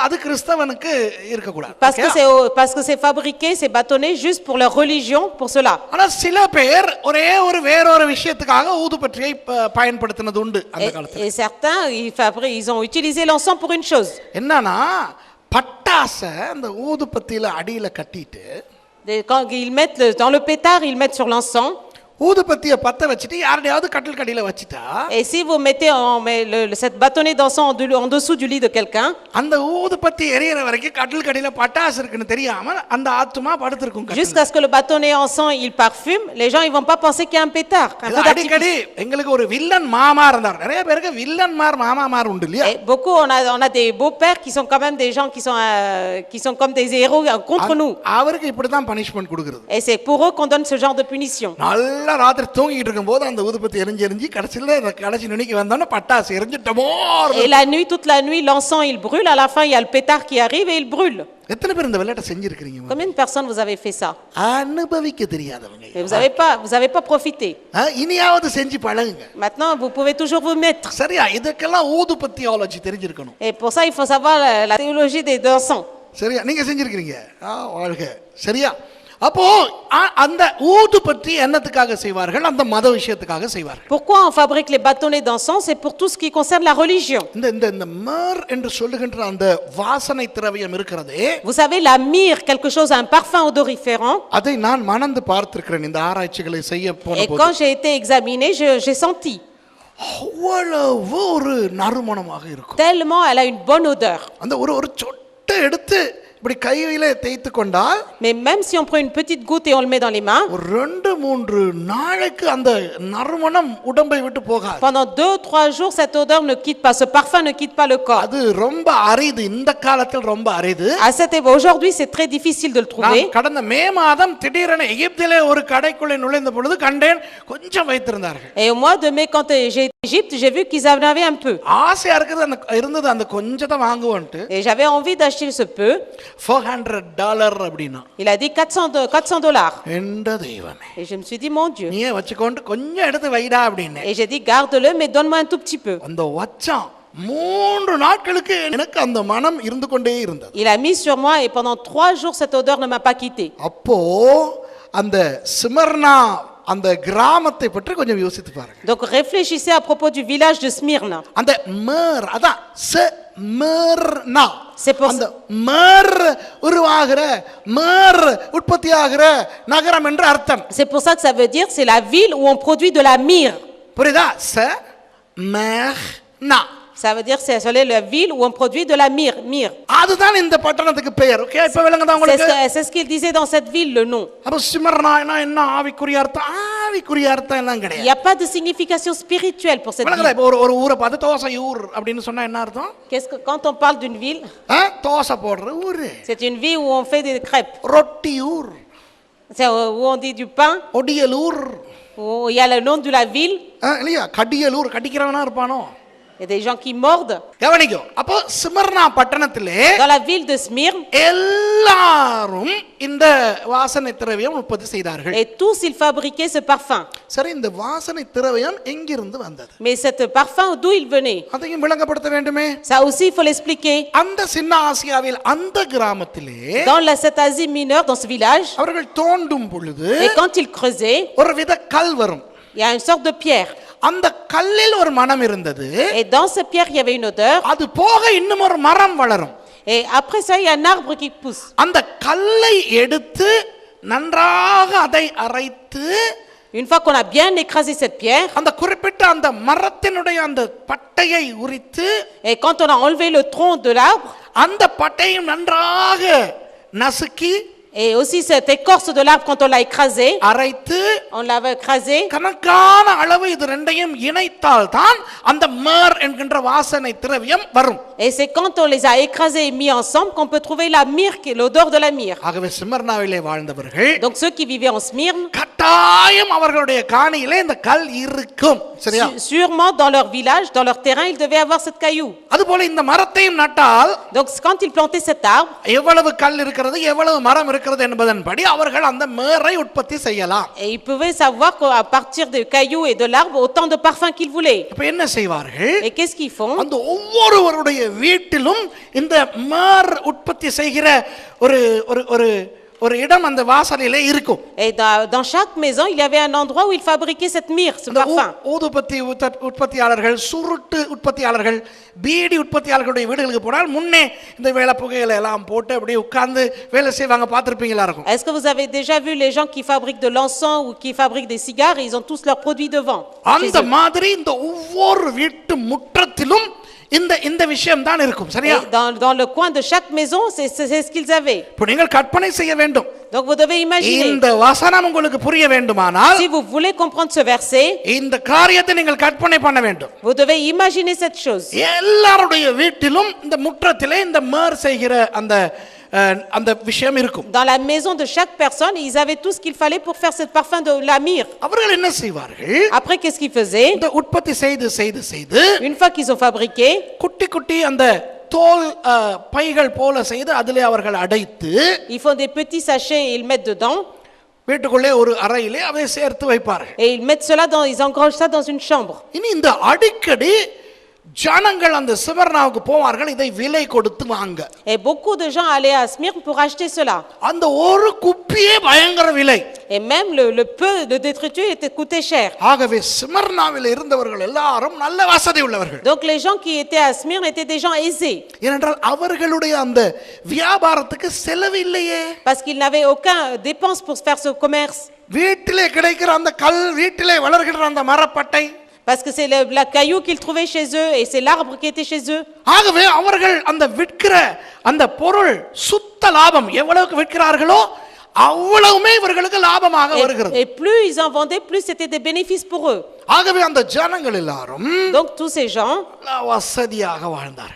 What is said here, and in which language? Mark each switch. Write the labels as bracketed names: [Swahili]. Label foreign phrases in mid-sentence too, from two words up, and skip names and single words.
[Tamil] அது கிறிஸ்தவனுக்கு இருக்க கூடாது. [French] Parce que c'est fabriqué ces bâtonnets juste pour leur religion, pour cela. [Tamil] ஆனா சில பேர் ஒரே ஒரு வேறொரு விஷயத்துக்காக ஊதுபத்தியை பயன்படுத்தினது உண்டு அந்த காலத்துல. [French] Et certains ils ont utilisé l'encens pour une chose. [Tamil] என்னன்னா பட்டாச அந்த ஊதுபத்தியில அடியில கட்டிட்டு [French] Quand ils mettent dans le pétard, ils mettent sur l'encens. [Tamil] ஊதுபத்தியை பத்த வச்சிட்டு யாரையாவது கட்டில் கடியில வச்சிட்டா [French] Et si vous mettez cette bâtonnet d'encens en dessous du lit de quelqu'un, [Tamil] அந்த ஊதுபத்தி எரியற வரைக்கும் கட்டில் கடியில பட்டாசு இருக்குன்னு தெரியாம அந்த ஆத்மா படுத்திருக்கும். [French] jusqu'à ce que le bâtonnet encens il parfume, les gens ils vont pas penser qu'il y a un pétard. [Tamil] அடிக்கடி எங்களுக்கு ஒரு வில்லன் மாமா இருந்தார். நிறைய பேருக்கு வில்லன்மார் மாமாமார் உண்டு இல்லையா? [French] Beaucoup on a des beaux-pères qui sont quand même des gens qui sont comme des héros contre nous. [Tamil] அவருக்கு இப்படி தான் பனிஷ்மென்ட் கொடுக்கிறது. [French] Et c'est pour eux qu'on donne ce genre de punition. [Tamil] ராத்திரி தூங்கிட்டு இருக்கும்போது அந்த ஊதுபத்தி எரிஞ்சு கடைசி நுனிக்கு வந்தோன்னா பட்டாசு எரிஞ்சிட்டமோ. [French] Et la nuit, toute la nuit, l'encens il brûle. À la fin, il y a le pétard qui arrive et il brûle. [Tamil] எத்தனை பேர் இந்த விளையாட்டை செஞ்சிருக்கீங்க? [French] Combien de personnes vous avez fait ça? [Tamil] அனுபவிக்க தெரியாதவங்க. [French] Et vous avez pas profité. [Tamil] இனியாவது செஞ்சு பழகுங்க. [French] Maintenant, vous pouvez toujours vous mettre. [Tamil] சரியா? இதுக்கெல்லாம் ஊதுபத்தியாலஜி தெரிஞ்சிருக்கணும். [French] Et pour ça, il faut savoir la théologie des encens. [Tamil] சரியா? நீங்க செஞ்சிருக்கீங்க. வாழ்க. சரியா? அப்போ அந்த ஊதுபத்தி என்னத்துக்காக செய்வார்கள்? அந்த மத விஷயத்துக்காக செய்வார்கள். [French] Pourquoi on fabrique les bâtonnets d'encens? C'est pour tout ce qui concerne la religion. [Tamil] இந்த மர் என்று சொல்லுகின்ற அந்த வாசனை திரவியம் இருக்கிறதே, [French] Vous savez, la myrrhe, quelque chose, un parfum odoriférant. [Tamil] அதை நான் மணந்து பார்த்திருக்கிறேன் இந்த ஆராய்ச்சிகளை செய்ய போன [French] Et [Tamil] போது. [French] quand j'ai été examinée, j'ai senti. [Tamil] அவ்வளவு ஒரு நறுமணமாக இருக்கும். [French] Tellement elle a une bonne odeur. [Tamil] அந்த ஒரு சொட்டை எடுத்து இப்படி கையில தேய்த்து கொண்டால், [French] Mais même si on prend une petite goutte et on le met dans les mains, [Tamil] ஒரு 2-3 நாளைக்கு அந்த நறுமணம் உடம்பை விட்டு போகாது. [French] pendant 2-3 jours, cette odeur ne quitte pas, ce parfum ne quitte pas le corps. [Tamil] அது ரொம்ப அரிது. இந்த காலத்தில் ரொம்ப அரிது. [French] Aujourd'hui, c'est très difficile de le trouver. [Tamil] கடந்த மே மாதம் திடீரென எகிப்திலே ஒரு கடைக்குள்ளே நுழைந்த பொழுது கண்டேன் கொஞ்சம் வைத்திருந்தார்கள். [French] Et au mois de mai, quand j'ai été en Égypte, j'ai vu qu'ils en avaient un peu. [Tamil] ஆசையா இருந்தது அந்த கொஞ்சத்தை வாங்குவோன்ட்டு. [French] Et j'avais envie d'acheter ce peu. [Tamil] $400 அப்படினா. [French] Il a dit $400. [Tamil] என்ற தெய்வமே. [French] Et je me suis dit, mon Dieu. [Tamil] நீயே வச்சுக்கொண்டு கொஞ்சம் எடுத்து வைடா அப்படினே. [French] Et j'ai dit, garde-le, mais donne-moi un tout petit peu. [Tamil] அந்த வச்சான் 3 நாட்களுக்கு எனக்கு அந்த மனம் இருந்து கொண்டே இருந்தது. [French] Il a mis sur moi et pendant 3 jours, cette odeur ne m'a pas quitté. [Tamil] அப்போ அந்த ஸ்மிர்னா அந்த கிராமத்தை பற்றி கொஞ்சம் யோசித்து பாருங்க. [French] Donc réfléchissez à propos du village de Smyrna. [Tamil] அந்த மர் அதான் ஸ்மிர்னா. அந்த மர் உருவாகிற மர் உற்பத்தியாகிற நகரம் என்று அர்த்தம். [French] C'est pour ça que ça veut dire c'est la ville où on produit de la myrrhe. [Tamil] புரியுதா? ஸ்மிர்னா. [French] Ça veut dire c'est la ville où on produit de la myrrhe. [Tamil] அதுதான் இந்த பட்டணத்துக்கு பெயர். ஓகே, இப்ப விளங்குதா உங்களுக்கு? [French] C'est ce qu'il disait dans cette ville, le nom. [Tamil] அப்ப ஸ்மிர்னா என்ன ஆவிக்குரிய அர்த்தம்? ஆவிக்குரிய அர்த்தம் எல்லாம் கிடையாது. [French] Il y a pas de signification spirituelle pour cette ville. [Tamil] இப்ப ஒரு ஊரை பார்த்து தோசையூர் அப்படினு சொன்னா என்ன அர்த்தம்? [French] Quand on parle d'une ville, [Tamil] தோசை போடுற ஊரு. [French] c'est une ville où on fait des crêpes. [Tamil] ரொட்டியூர். [French] C'est où on dit du pain. [Tamil] ஒடியலூர். [French] Où il y a le nom de la ville. [Tamil] இல்லையா? கடியலூர். கடிக்கிறவனா இருப்பானோ? [French] Il y a des gens qui mordent. [Tamil] கவனிக்கோ. அப்போ ஸ்மிர்னா பட்டணத்திலே [French] dans la ville de Smyrne, [Tamil] எல்லாரும் இந்த வாசனை திரவியம் உற்பத்தி செய்தார்கள். [French] et tous ils fabriquaient ce parfum. [Tamil] சரி, இந்த வாசனை திரவியம் எங்கிருந்து வந்தது? [French] Mais cet parfum, d'où il venait? [Tamil] அதையும் விளங்கப்படுத்த வேண்டுமே. [French] Ça aussi il faut l'expliquer. [Tamil] அந்த சின்ன ஆசியாவில் அந்த கிராமத்திலே [French] dans cette Asie mineure, dans ce village, [Tamil] அவர்கள் தோண்டும் பொழுது [French] et quand ils creusaient, [Tamil] ஒரு வித கல் வரும். [French] il y a une sorte de pierre. [Tamil] அந்த கல்லில் ஒரு மனம் இருந்தது. [French] Et dans cette pierre, il y avait une odeur. [Tamil] அது போக இன்னும் ஒரு மரம் வளரும். [French] Et après ça, il y a un arbre qui pousse. [Tamil] அந்த கல்லை எடுத்து நன்றாக அதை அரைத்து, [French] une fois qu'on a bien écrasé cette pierre, [Tamil] அந்த குறிப்பிட்ட அந்த மரத்தினுடைய அந்த பட்டையை உரித்து, [French] et quand on a enlevé le tronc de l'arbre, [Tamil] அந்த பட்டையை நன்றாக நசுக்கி [French] Et aussi cette écorce de l'arbre, quand on l'a écrasé, [Tamil] அரைத்து [French] on l'avait écrasé. [Tamil] கணக்கான அளவு இது ரெண்டையும் இணைத்தால் தான் அந்த மேர் என்கின்ற வாசனை திரவியம் வரும். [French] Et c'est quand on les a écrasés et mis ensemble qu'on peut trouver la myrrhe, l'odeur de la myrrhe. [Tamil] ஆகவே சிமர்னாவிலே வாழ்ந்தவர்கள் [French] Donc ceux qui vivaient en Smyrne, [Tamil] கட்டாயம் அவர்களுடைய காணியிலே இந்த கல் இருக்கும். சரியா? [French] sûrement dans leur village, dans leur terrain, ils devaient avoir cette caillou. [Tamil] அதுபோல இந்த மரத்தையும் நட்டால் [French] Donc quand ils plantaient cet arbre, [Tamil] எவ்வளவு கல் இருக்கிறது எவ்வளவு மரம் இருக்கிறது என்பதன்படி அவர்கள் அந்த மேரை உற்பத்தி செய்யலாம். [French] et ils pouvaient savoir qu'à partir des cailloux et de l'arbre, autant de parfums qu'ils voulaient. [Tamil] இப்ப என்ன செய்வார்கள்? [French] Et qu'est-ce qu'ils font? [Tamil] அந்த ஒவ்வொருவருடைய வீட்டிலும் இந்த மேர் உற்பத்தி செய்கிற ஒரு ஒரு ஒரு ஒரு இடம் அந்த வாசலிலே இருக்கும். [French] Et dans chaque maison, il y avait un endroit où ils fabriquaient cette myrrhe, ce parfum. [Tamil] ஊதுபத்தி உற்பத்தியாளர்கள், சுருட்டு உற்பத்தியாளர்கள், பீடி உற்பத்தியாளர்களுடைய வீடுகளுக்கு போனால் முன்னே இந்த வேலை புகையில எல்லாம் போட்டு அப்படியே உட்கார்ந்து வேலை செய்வாங்க, பார்த்திருப்பீங்களா இருக்கும். [French] Est-ce que vous avez déjà vu les gens qui fabriquent de l'encens ou qui fabriquent des cigares, ils ont tous leurs produits devant. [Tamil] அந்த மாதிரி இந்த ஒவ்வொரு வீட்டு முற்றத்திலும் இந்த விஷயம் தான் இருக்கும். சரியா? [French] Dans le coin de chaque maison, c'est ce qu'ils avaient. [Tamil] இப்போ நீங்கள் கற்பனை செய்ய வேண்டும். [French] Donc vous devez imaginer. [Tamil] இந்த வசனம் உங்களுக்கு புரிய வேண்டுமானால், [French] Si vous voulez comprendre ce verset, [Tamil] இந்த காரியத்தை நீங்கள் கற்பனை பண்ண வேண்டும். [French] vous devez imaginer cette chose. [Tamil] எல்லாருடைய வீட்டிலும் இந்த முற்றத்திலே இந்த மேர் செய்கிற அந்த விஷயம் இருக்கும். [French] Dans la maison de chaque personne, ils avaient tout ce qu'il fallait pour faire ce parfum de la myrrhe. [Tamil] அவர்கள் என்ன செய்வார்கள்? [French] Après, qu'est-ce qu'ils faisaient? [Tamil] இந்த உற்பத்தி செய்து [French] Une fois qu'ils ont fabriqué, [Tamil] குட்டி குட்டி அந்த தோல் பைகள் போல செய்து அதிலே அவர்கள் அடைத்து [French] ils font des petits sachets et ils mettent dedans. [Tamil] வீட்டுக்குள்ளே ஒரு அறையிலே அதை சேர்த்து வைப்பார்கள். [French] Et ils mettent cela ils engrangent ça dans une chambre. [Tamil] இனி இந்த அடிக்கடி ஜனங்கள் அந்த சிமர்னாவுக்கு போவார்கள் இதை விலை கொடுத்து வாங்க. [French] Et beaucoup de gens allaient à Smyrne pour acheter cela. [Tamil] அந்த ஒரு குப்பியே பயங்கர விலை. [French] Et même le peu de détritus coûtait cher. [Tamil] ஆகவே சிமர்னாவில் இருந்தவர்கள் எல்லாரும் நல்ல வசதி உள்ளவர்கள். [French] Donc les gens qui étaient à Smyrne étaient des gens aisés. [Tamil] ஏனென்றால் அவர்களுடைய அந்த வியாபாரத்துக்கு செலவு இல்லையே. [French] Parce qu'ils n'avaient aucun dépense pour faire ce commerce. [Tamil] வீட்டிலே கிடைக்கிற அந்த கல், வீட்டிலே வளர்கிற அந்த மரப்பட்டை, [French] Parce que c'est la caillou qu'ils trouvaient chez eux et c'est l'arbre qui était chez eux. [Tamil] ஆகவே அவர்கள் அந்த விற்கிற அந்த பொருள் சுத்த லாபம் எவ்வளவுக்கு விற்கிறார்களோ அவ்வளவுமே இவர்களுக்கு லாபமாக வருகிறது. [French] Et plus ils en vendaient, plus c'était des bénéfices pour eux. [Tamil] ஆகவே அந்த ஜனங்கள் எல்லாரும் [French] Donc tous ces gens, [Tamil] வசதியாக வாழ்ந்தார்கள்.